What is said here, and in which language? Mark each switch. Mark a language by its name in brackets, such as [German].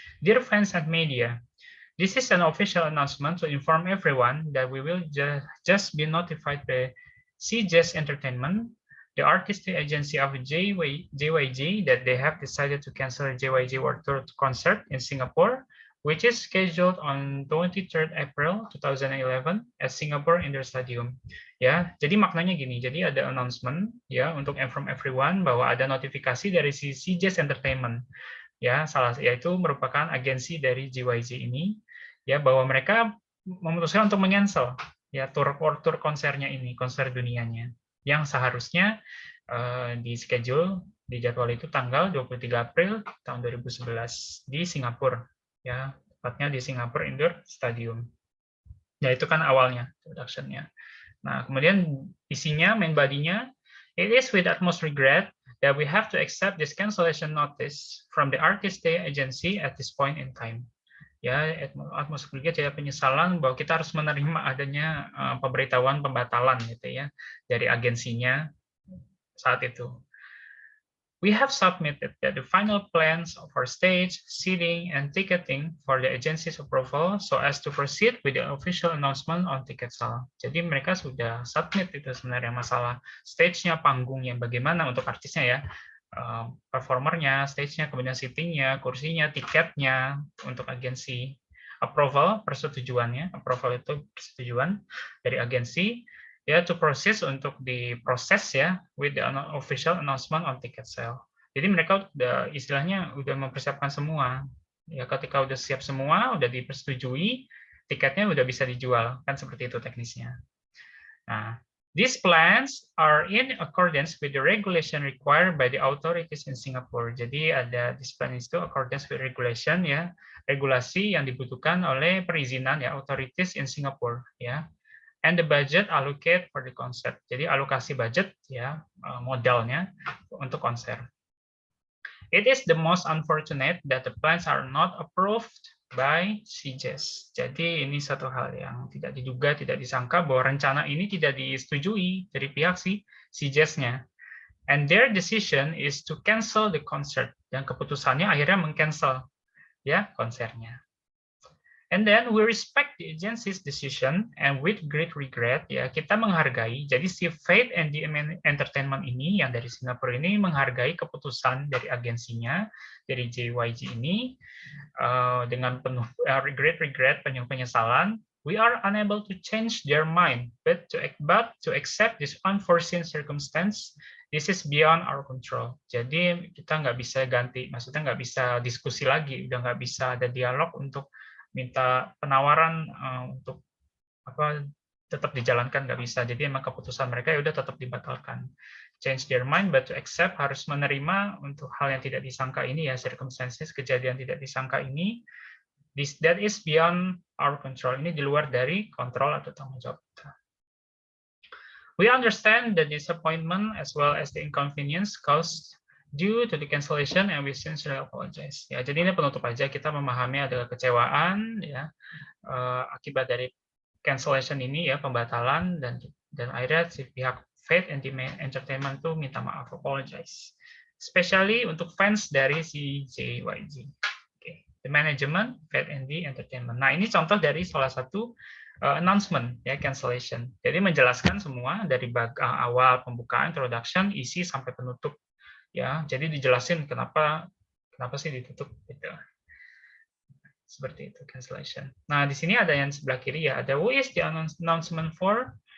[English] Dear fans and media, this is an official announcement to inform everyone that we will just be notified by CJS Entertainment, the artistic agency of JYJ, that they have decided to cancel the JYJ World Tour concert in Singapore, which is scheduled on 23rd April 2011 at Singapore Indoor Stadium. [Indonesian] Ya, jadi maknanya gini. Jadi ada announcement ya untuk [English] inform everyone [Indonesian] bahwa ada notifikasi dari si CJS Entertainment. Ya, yaitu merupakan agensi dari JYJ ini ya, bahwa mereka memutuskan untuk mencancel ya tour konsernya ini, konser dunianya yang seharusnya di schedule di jadwal itu tanggal 23 April tahun 2011 di Singapura ya, tepatnya di Singapore Indoor Stadium. Ya, itu kan awalnya production-nya. Nah, kemudian isinya, [English] main body-nya, it is with utmost regret that we have to accept this cancellation notice from the artist agency at this point in time. [Indonesian] Ya, utmost regret ya, penyesalan bahwa kita harus menerima adanya pemberitahuan pembatalan gitu ya dari agensinya saat itu. [English] We have submitted the final plans of our stage, seating, and ticketing for the agency's approval so as to proceed with the official announcement on ticket sale. [Indonesian] Jadi mereka sudah submit itu sebenarnya masalah stage-nya, panggungnya, bagaimana untuk artisnya ya, performernya, stage-nya, kemudian seating-nya, kursinya, tiketnya untuk agensi. Approval, persetujuannya, approval itu persetujuan dari agensi. [English] Ya, to process [Indonesian] untuk diproses ya [English] with the official announcement on ticket sale. [Indonesian] Jadi mereka udah istilahnya udah mempersiapkan semua. Ya, ketika udah siap semua, udah dipersetujui, tiketnya udah bisa dijual, kan seperti itu teknisnya. [English] Nah, these plans are in accordance with the regulation required by the authorities in Singapore. [Indonesian] Jadi ada this plan itu [English] accordance with regulation [Indonesian] ya, regulasi yang dibutuhkan oleh perizinan ya [English] authorities in Singapore [Indonesian] ya. [English] And the budget allocate for the concert. [Indonesian] Jadi alokasi budget ya modalnya untuk konser. [English] It is the most unfortunate that the plans are not approved by CJS. [Indonesian] Jadi ini satu hal yang tidak diduga, tidak disangka bahwa rencana ini tidak disetujui dari pihak CJS-nya. [English] And their decision is to cancel the concert. [Indonesian] Dan keputusannya akhirnya meng-cancel ya konsernya. [English] And then we respect the agency's decision and with great regret, [Indonesian] ya kita menghargai. Jadi si Fate and the Entertainment ini yang dari Singapura ini menghargai keputusan dari agensinya, dari JYG ini dengan penuh [English] great regret, [Indonesian] penuh penyesalan. [English] We are unable to change their mind, but to accept this unforeseen circumstance, this is beyond our control. [Indonesian] Jadi kita nggak bisa ganti, maksudnya nggak bisa diskusi lagi, udah nggak bisa ada dialog untuk minta penawaran untuk tetap dijalankan, nggak bisa. Jadi emang keputusan mereka ya udah tetap dibatalkan. [English] Change their mind, but to accept, [Indonesian] harus menerima untuk hal yang tidak disangka ini ya, circumstances, kejadian tidak disangka ini. [English] That is beyond our control. [Indonesian] Ini di luar dari kontrol atau tanggung jawab kita. [English] We understand the disappointment as well as the inconvenience caused due to the cancellation and we sincerely apologize. [Indonesian] Ya, jadi ini penutup aja, kita memahami ada kekecewaan ya akibat dari cancellation ini ya, pembatalan, dan akhirnya si pihak Fate and Entertainment tuh minta maaf, apologize. Especially untuk fans dari si JYG. [English] Okay. The management, Fate and Entertainment. [Indonesian] Nah, ini contoh dari salah satu announcement ya, cancellation. Jadi menjelaskan semua dari awal pembukaan, introduction, isi sampai penutup. Ya, jadi dijelasin kenapa sih ditutup gitu. Seperti itu cancellation. Nah, di sini ada yang sebelah kiri ya, ada [English] who is the announcement for?